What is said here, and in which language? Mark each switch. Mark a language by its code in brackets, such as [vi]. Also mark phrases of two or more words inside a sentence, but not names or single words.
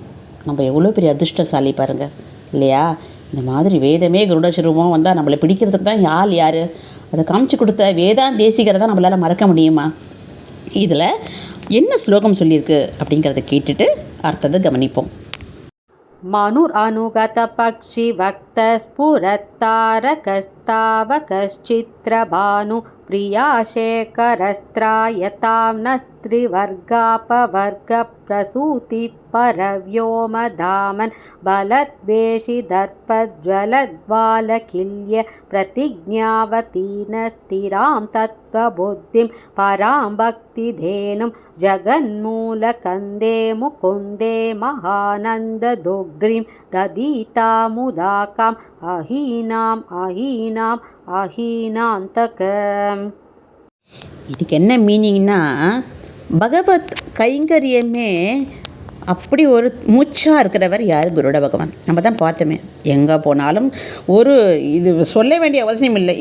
[ta] நம்ம எவ்வளோ பெரிய அதிர்ஷ்டசாலி பாருங்கள் இல்லையா? இந்த மாதிரி வேதமே கருடஸ்வரூபமாக வந்தால் நம்மளை பிடிக்கிறதுக்கு தான் யார் அதை காமிச்சு கொடுத்த வேதாந்த தேசிகரை நம்மளால் மறக்க முடியுமா? இதில் என்ன ஸ்லோகம் சொல்லியிருக்கு அப்படிங்கிறத கேட்டுட்டு அர்த்தத்தை கவனிப்போம். [sa] मनुरनुगतपक्षिवक्तस्फुरत्तारकस्तावकश्चित्रभानु प्रियाशेखरस्त्रायतां नस्त्रिवर्गापवर्गप्रसूतिपरव्योमधामन् बलद्वेषिदर्पज्वलद्वालकिल्य प्रतिज्ञावतीनस्थिरां तत्त्वबुद्धिं परां भक्तिधेनुं जगन्मूलकन्दे मुकुन्दे महानन्ददुग्ध्रीं ददीतामुदाकाम् அஹீனாந்தகம். [ta] இதுக்கு என்ன மீனிங்னா, பகவத் கைங்கரியமே அப்படி ஒரு மூச்சாக இருக்கிறவர் யார்? குருட பகவான். நம்ம தான் பார்த்தோமே, எங்கே போனாலும் ஒரு இது சொல்ல வேண்டிய அவசியம் இல்லை.